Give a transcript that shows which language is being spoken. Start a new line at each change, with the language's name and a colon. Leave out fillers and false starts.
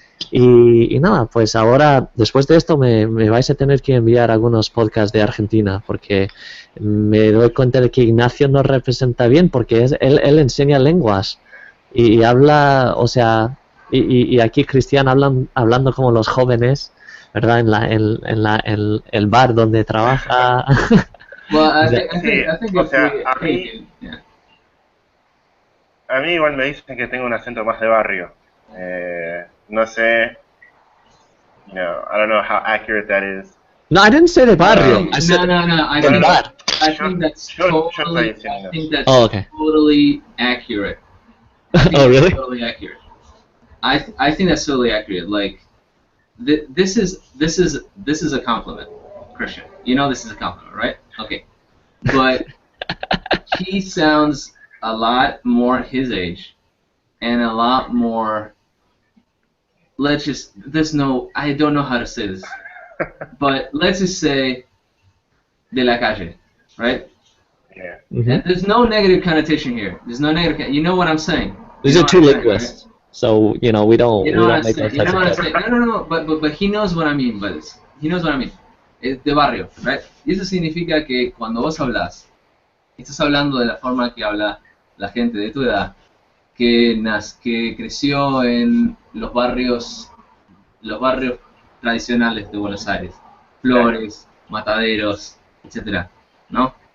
Spanish: Y nada, pues ahora, después de esto, me vais a tener que enviar algunos podcasts de Argentina, porque me doy cuenta de que Ignacio nos representa bien, porque él enseña lenguas y habla, o sea, y aquí Cristian hablando como los jóvenes, ¿verdad? En el bar donde trabaja.
English: Well, I think
Spanish: o sea, a mí igual me dicen que tengo un acento más de barrio. No sé,
English: I don't know how accurate that is. No, I didn't say
Spanish: de barrio.
English: I said no. I think that's totally. totally accurate. Oh, really? Totally accurate. I think that's totally accurate. Like, this is a compliment, Christian. This is a compliment, right? Okay, but he sounds a lot more his age, and a lot more. I don't know how to say this, but let's just say
Spanish: de la calle,
English: right? Yeah. Mm-hmm. And there's no negative connotation here. There's no negative. You know what I'm saying? These are two linguists, right? So we don't make those types of jokes. No. But he knows what I mean by this. He knows what I mean.
Spanish: Es de barrio,
English: right?
Spanish: Y eso significa que cuando vos hablas, estás hablando de la forma que habla la gente de tu edad, que creció en los barrios tradicionales de Buenos Aires, Flores, Mataderos, etcétera, ¿no?